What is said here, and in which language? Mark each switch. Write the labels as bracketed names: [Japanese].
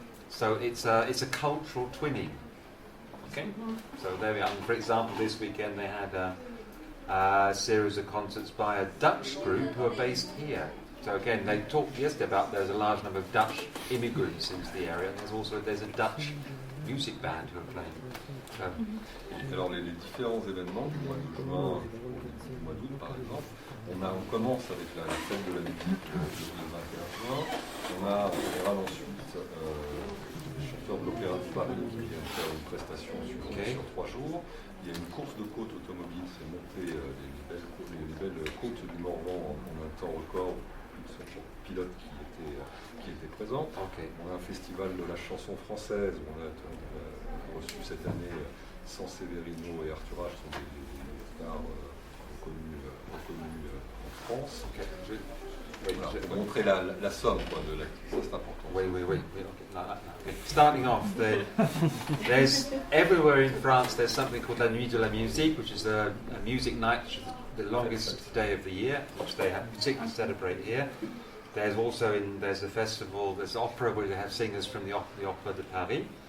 [English] So it's a cultural twinning. Okay. So there we are. And for example, this weekend they had a series of concerts by a Dutch group who are based here. So again, they talked yesterday about there's a large number of Dutch immigrants into the area, and there's a Dutch music band who are playing. So, [French] alors les différents événements du mois de juin, du mois d'août par exemple, on commence avec la fête de la musique le 21 juin. On a en général ensuite les chanteurs de l'Opéra de Paris qui viennent faire une prestation sur 3 jours. Il y a une course de côte automobile, c'est monter les belles côtes du Morvan en un temps record. Plus de 100 pilotes qui étaient présents. On a un festival de la chanson française où on a reçu cette année San Severino et Arthur H sont des stars reconnus en France. Voilà, pour montrer la somme de l'activité, ça c'est important. Oui. Okay. [English] Starting off, there's everywhere in France there's something called la Nuit de la Musique, which is a music night, which is the longest day of the year, which they have particularly celebrate here. There's also there's a festival, there's opera where they have singers from the Opera de Paris.